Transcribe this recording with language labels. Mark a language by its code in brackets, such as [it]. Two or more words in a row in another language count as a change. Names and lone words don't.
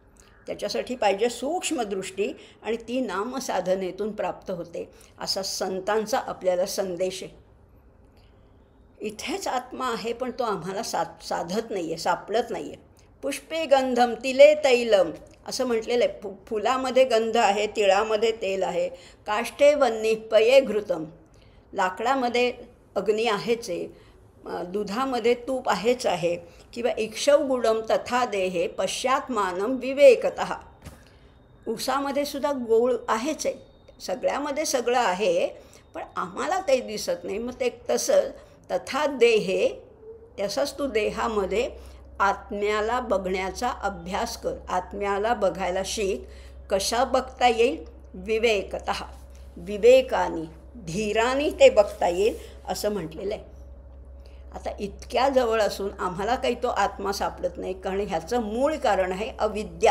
[mr] त्याच्यासाठी पाहिजे सूक्ष्म दृष्टी, आणि ती नामसाधनेतून प्राप्त होते, असा संतांचा आपल्याला संदेश आहे. इथेच आत्मा आहे, पण तो आम्हाला साधत नाही आहे, सापडत नाही आहे. [sa] पुष्पे गंधम तिले तैलम [mr] असं म्हटलेलं आहे. फुलामध्ये गंध आहे, तिळामध्ये तेल आहे. [sa] काष्ठे वन्नी पये घृतम, [mr] लाकडामध्ये अग्नी आहेच आहे, दुधामध्ये तूप आहेच आहे. किंवा [sa] इक्षौगुडम तथा देहे पश्चात्मानम विवेकतः, [mr] उसामध्ये सुद्धा गोळ आहेच आहे. सगळ्यामध्ये सगळं आहे, पण आम्हाला ते दिसत नाही. मग ते तसं [sa] तथा देहे, [mr] तसंच तू देहामध्ये आत्म्याला बघण्याचा अभ्यास कर. आत्म्याला बघायला शिक. कशा बघता येईल? विवेकतः, विवेकाने, धीराने ते बघता येईल असं म्हटलेलं आहे. आता इतक्या जवळ असून आम्हाला काही तो आत्मा सापडत नाही, कारण ह्याचं मूळ कारण आहे अविद्या.